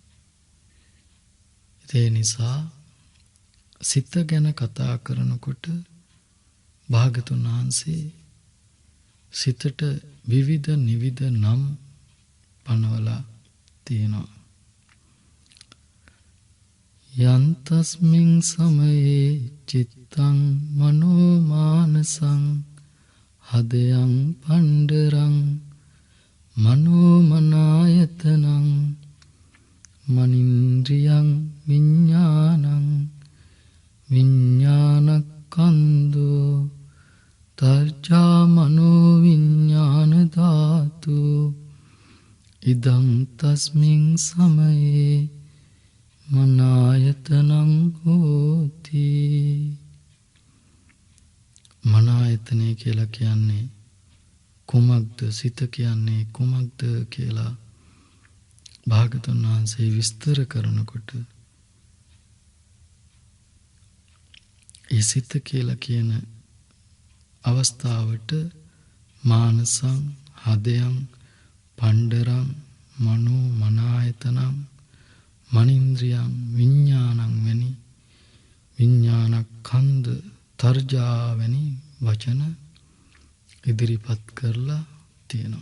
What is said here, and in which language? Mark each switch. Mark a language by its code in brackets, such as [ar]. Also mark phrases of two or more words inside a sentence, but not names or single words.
[si] ඒ නිසා සිත ගැන කතා කරනකොට භාගතුන් වහන්සේ සිතට විවිධ නිවිධ නම් පනවලා තියෙනවා. [pi] යන්තස්මින් සමයේ චිත්තං මනෝමානසං හදයන් පණ්ඩරං මනෝමනායතනං මනින්ද්‍රියං විඤ්ඤාණං විඤ්ඤාණකන්தோ තර්ජා මනෝ විඤ්ඤාණ ධාතු ඉදං තස්මින් සමයේ මනායතනං හෝති. [si] මනායතනය කියලා කියන්නේ කුමක්ද? සිත කියන්නේ කුමක්ද කියලා භාගතුන් වහන්සේ විස්තර කරනකොට ඒ සිත කියලා කියන අවස්ථාවට [pi] මානසං හදයන් පණ්ඩරං මනෝ මනායතනං මනින්ද්‍රියං විඤ්ඤාණං [si] වැනි [pi] විඤ්ඤාණකන්ද තර්ජා [si] වැනි වචන ඉදිරිපත් කරලා තියෙනවා.